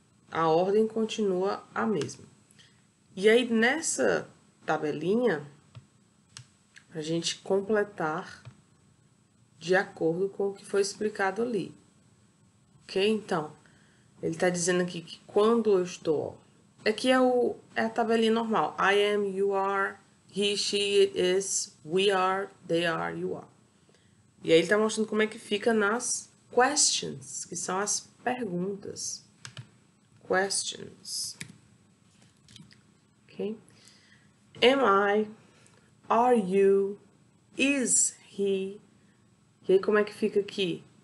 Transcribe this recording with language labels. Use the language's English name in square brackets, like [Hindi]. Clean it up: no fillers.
[Portuguese] A ordem continua a mesma. E aí, nessa tabelinha, a gente completar de acordo com o que foi explicado ali. Ok? Então, ele está dizendo aqui que quando eu estou... Aqui é a tabelinha normal. [English] I am, you are, he, she, it is, we are, they are, you are. [Portuguese] E aí ele está mostrando como é que fica nas questions, que são as perguntas. [English] Questions. Ok? Am I? Are you? Is he? [Portuguese] E aí como é que fica aqui?